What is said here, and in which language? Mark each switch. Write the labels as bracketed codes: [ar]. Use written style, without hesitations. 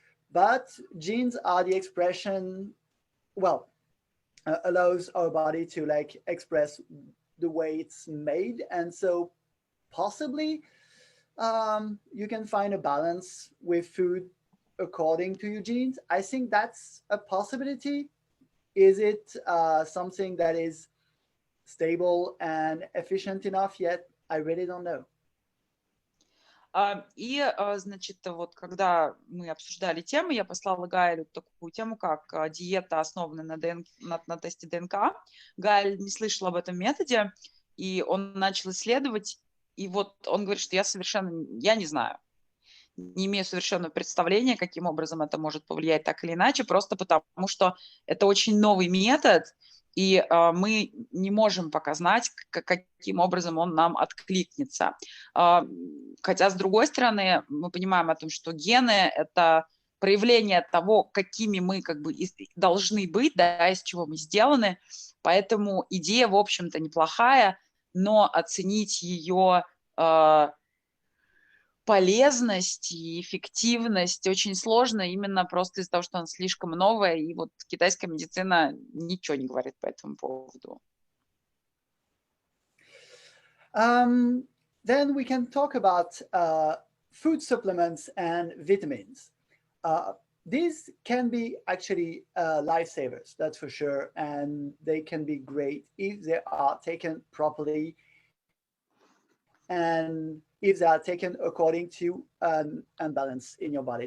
[en] But genes are the expression, well, allows our body to like express the way it's made, and so possibly you can find a balance with food according to your genes. I think that's a possibility. Is it something that is stable and efficient enough yet? I really don't know. [ru] И, значит, вот когда мы обсуждали темы, я послала Гайлю такую тему, как диета, основанная на тесте ДНК. Гайль не слышал об этом методе, и он начал исследовать, и вот он говорит, что я не знаю, не имею совершенного представления, каким образом это может повлиять так или иначе, просто потому что это очень новый метод, и мы не можем пока знать, каким образом он нам откликнется. Хотя, с другой стороны, мы понимаем о том, что гены – это проявление того, какими мы как бы должны быть, да, из чего мы сделаны. Поэтому идея, в общем-то, неплохая, но оценить ее полезность и эффективность очень сложно именно просто из-за того, что она слишком новая, и вот китайская медицина ничего не говорит по этому поводу. [en] Then we can talk about food supplements and vitamins. These can be actually lifesavers, that's for sure, and they can be great if they are taken properly and if they are taken according to an imbalance in your body.